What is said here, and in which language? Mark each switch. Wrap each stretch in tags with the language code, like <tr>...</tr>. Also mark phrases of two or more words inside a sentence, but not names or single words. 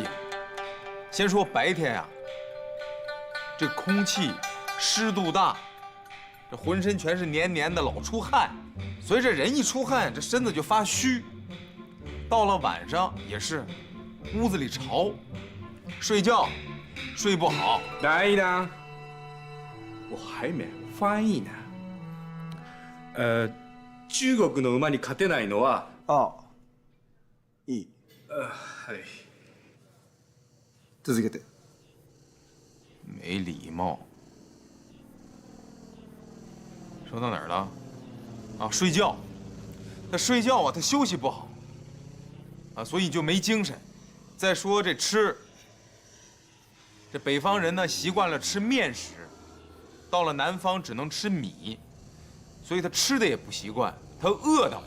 <zh>先说白天呀，这空气湿度大，这浑身全是黏黏的，老出汗，所以这人一出汗，这身子就发虚。到了晚上也是，屋子里潮，睡觉睡不好。等一等，我还没翻译呢。</zh> <ja>中国の馬に勝てないのは、ああ、いい。はい。続けて。</ja> <zh>没礼貌。说到哪儿了？啊，睡觉。他睡觉啊，他休息不好，所以就没精神。再说这吃，这北方人呢习惯了吃面食，到了南方只能吃米，所以他吃的也不习惯，他饿得慌。</zh>